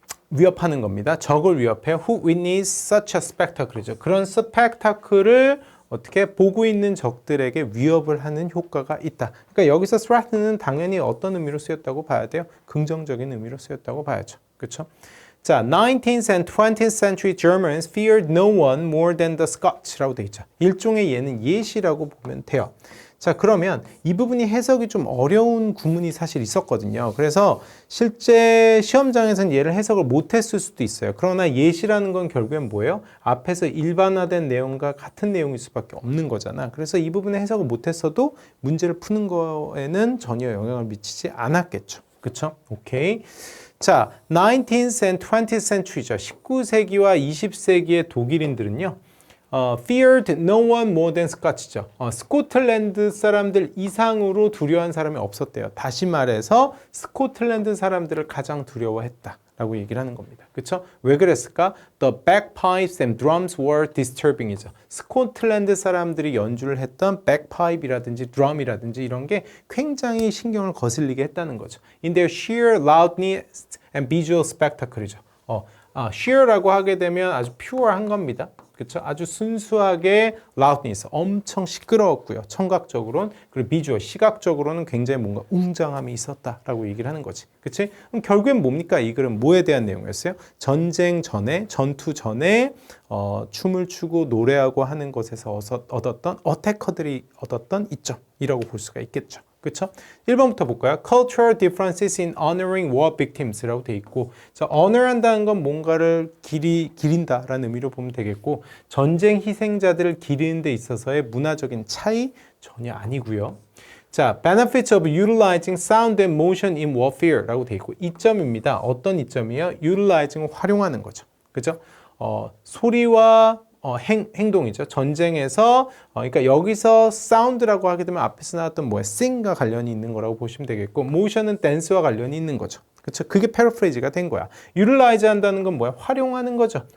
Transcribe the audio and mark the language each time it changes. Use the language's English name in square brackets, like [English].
[Korean] 위협하는 겁니다. 적을 위협해. [English] Who witness such a spectacle [Korean] 이죠. 그런 스펙타클을 어떻게 보고 있는 적들에게 위협을 하는 효과가 있다. 그러니까 여기서 threaten은 당연히 어떤 의미로 쓰였다고 봐야 돼요? 긍정적인 의미로 쓰였다고 봐야죠. 그렇죠? [English] 자, 19th and 20th century Germans feared no one more than the Scots라고 돼 있죠. [Korean] 일종의 얘는 예시라고 보면 돼요. 자, 그러면 이 부분이 해석이 좀 어려운 구문이 사실 있었거든요. 그래서 실제 시험장에서는 얘를 해석을 못했을 수도 있어요. 그러나 예시라는 건 결국엔 뭐예요? 앞에서 일반화된 내용과 같은 내용일 수밖에 없는 거잖아. 그래서 이 부분에 해석을 못했어도 문제를 푸는 거에는 전혀 영향을 미치지 않았겠죠. 그쵸? 오케이. [English] 자, 19th and 20th century죠. [Korean] 19세기와 20세기의 독일인들은요. [English] feared no one more than Scots죠. [Korean] 스코틀랜드 사람들 이상으로 두려워한 사람이 없었대요. 다시 말해서 스코틀랜드 사람들을 가장 두려워했다라고 얘기를 하는 겁니다. 그렇죠? 왜 그랬을까? [English] The bagpipes and drums were disturbing이죠. [Korean] 스코틀랜드 사람들이 연주를 했던 bagpipe이라든지 drum이라든지 이런 게 굉장히 신경을 거슬리게 했다는 거죠. [English] In their sheer loudness and visual spectacle이죠. [Korean] sheer라고 하게 되면 아주 pure한 겁니다. 그렇죠? 아주 순수하게 loudness, 엄청 시끄러웠고요. 청각적으로는 그리고 비주얼, 시각적으로는 굉장히 뭔가 웅장함이 있었다라고 얘기를 하는 거지. 그렇지? 그럼 결국엔 뭡니까? 이 글은 뭐에 대한 내용이었어요? 전쟁 전에, 전투 전에 춤을 추고 노래하고 하는 것에서 얻었던 어태커들이 얻었던 이점이라고 볼 수가 있겠죠. 그렇죠? 1번부터 볼까요? [English] Cultural differences in honoring war victims [Korean] 라고 돼 있고, 자, honor한다는 건 뭔가를 기린다라는 의미로 보면 되겠고, 전쟁 희생자들을 기리는 데 있어서의 문화적인 차이 전혀 아니고요. [English] 자, benefits of utilizing sound and motion in warfare라고 돼 있고, [Korean] 이점입니다. 어떤 이점이요? utilizing을 활용하는 거죠. 그죠? 소리와 행동이죠. 전쟁에서 그러니까 여기서 사운드라고 하게 되면 앞에서 나왔던 뭐야? sing과 관련이 있는 거라고 보시면 되겠고 motion은 dance와 관련이 있는 거죠. 그렇죠? 그게 패러프레이즈가 된 거야. utilize 한다는 건 뭐야? 활용하는 거죠.